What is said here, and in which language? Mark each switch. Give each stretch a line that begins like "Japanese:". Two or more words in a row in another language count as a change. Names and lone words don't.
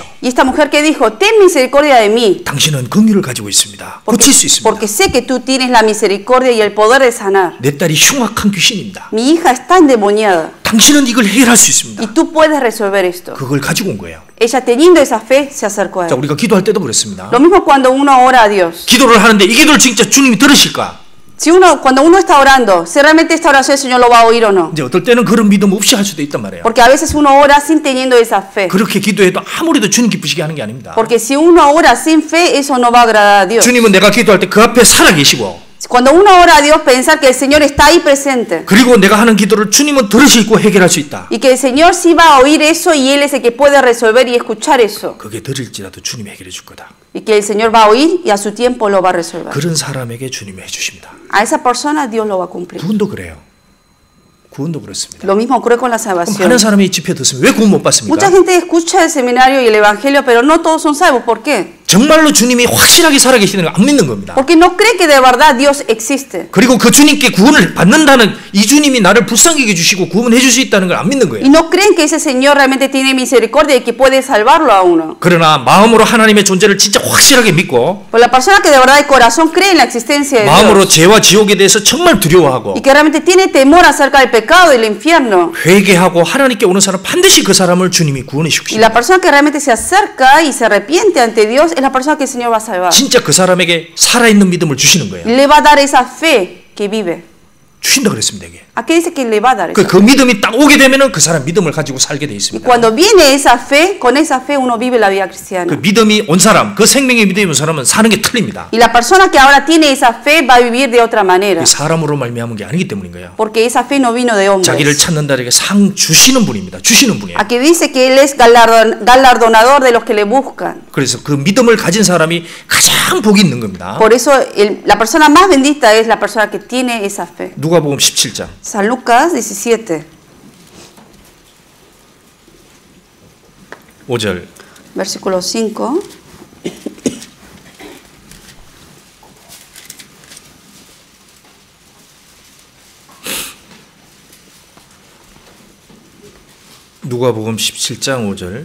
Spanish: Y esta mujer que dijo, ten misericordia de mí.
Korean: 당신은 긍휼을 가지고 있습니다. 고칠 수 있습니다.
Spanish: Porque sé que tú tienes la misericordia y el poder de sanar.
Korean: 내 딸이 흉악한 귀신입니다.
Spanish: Mi hija está endemoniada.
Korean: 당신은 이걸 해결할 수 있습니다.
Spanish: Y tú puedes resolver esto.
Korean: 그걸 가지고 온 거예요.
Spanish: Ella teniendo esa fe se acercó a
Korean: 자,
Spanish: él.
Korean: 우리가 기도할 때도 그렇습니다.
Spanish: Lo mismo cuando uno ora a Dios.
Korean: 기도를 하는데 이 기도를 진짜 주님이 들으실까?
Spanish: Cuando uno está orando, si realmente esta oración el Señor lo va a oír o no.
Korean: 이제 어떨 때는 그런 믿음 없이 할 수도 있단 말이에요.
Spanish: Porque a veces uno ora sin teniendo esa fe.
Korean: 그렇게 기도해도 아무리도 주님 기쁘시게 하는 게 아닙니다.
Spanish: Porque si uno ora sin fe, eso no va a agradar a Dios.
Korean: 주님은 내가 기도할 때 그 앞에 살아 계시고
Spanish: Cuando uno ora a Dios, pensar que el Señor está ahí presente.
Korean: 그리고 내가 하는 기도를 주님은 들으시고 해결할 수 있다.
Spanish: Y que el Señor sí va a oír eso y Él es el que puede resolver y escuchar eso.
Korean: 그게 들을지라도 주님이 해결해 줄 거다.
Spanish: Y que el Señor va a oír y a su tiempo lo va a resolver.
Korean: 그런 사람에게 주님이 해주십니다.
Spanish: A esa persona Dios lo va a cumplir.
Korean: 구원도 그래요. 구원도 그렇습니다.
Spanish: Lo mismo ocurre con la
Korean: 그럼
Spanish: salvación.
Korean: 많은 사람이 집회 듣으면 왜 구원 못 받습니까?
Spanish: Mucha gente escucha el seminario y el evangelio, pero no todos son salvos. ¿Por qué?
Korean: 정말로 주님이 확실하게 살아계시는 걸 안 믿는 겁니다.
Spanish: Porque no cree que de verdad Dios existe.
Korean: 그리고 그 주님께 구원을 받는다는 이 주님이 나를 불쌍히 해주시고 구원해 줄 수 있다는 걸 안 믿는 거예요.
Spanish: Y no creen que ese Señor realmente tiene misericordia y que puede salvarlo a uno.
Korean: 그러나 마음으로 하나님의 존재를 진짜 확실하게 믿고
Spanish: Pues la persona que de verdad de corazón cree en la existencia de
Korean: 마음으로
Spanish: Dios
Korean: 죄와 지옥에 대해서 정말 두려워하고
Spanish: y que realmente tiene temor acerca del pecado y del infierno.
Korean: 회개하고 하나님께 오는 사람 반드시 그 사람을 주님이 구원해
Spanish: Y
Korean: 주십니다.
Spanish: la persona que realmente se acerca y se arrepiente ante Dios es la persona que el Señor va a salvar.
Korean: 진짜 그 사람에게 살아있는 믿음을 주시는 거예요.
Spanish: Y le va a dar esa fe que vive.
Korean: 주신다 그랬습니다. 이게.
Spanish: ¿A qué dice que le va a dar esa
Korean: 그 믿음이 딱 오게 되면은 그 사람 믿음을 가지고 살게 돼
Spanish: Y
Korean: 있습니다.
Spanish: cuando viene esa fe, con esa fe uno vive la vida
Korean: 그
Spanish: cristiana.
Korean: 믿음이 온 사람, 그 생명의 믿음이 온 사람은 사는 게 틀립니다.
Spanish: Y la persona que ahora tiene esa fe va a vivir de otra manera.
Korean: 사람으로 말미암은 게 아니기 때문인 거예요.
Spanish: Porque esa fe no vino de
Korean: 자기를
Spanish: hombres.
Korean: 찾는 자에게 상 주시는 분입니다. 주시는 분이에요.
Spanish: Aquí dice que Él es galardonador de los que le buscan.
Korean: 그래서 그 믿음을 가진 사람이 가장 복이 있는 겁니다.
Spanish: Por eso la persona más bendita es la persona que tiene esa fe.
Korean: 누가복음 17장
Spanish: San Lucas 17,
Korean: 5절
Spanish: versículo 5.
Korean: 누가복음 17장 5절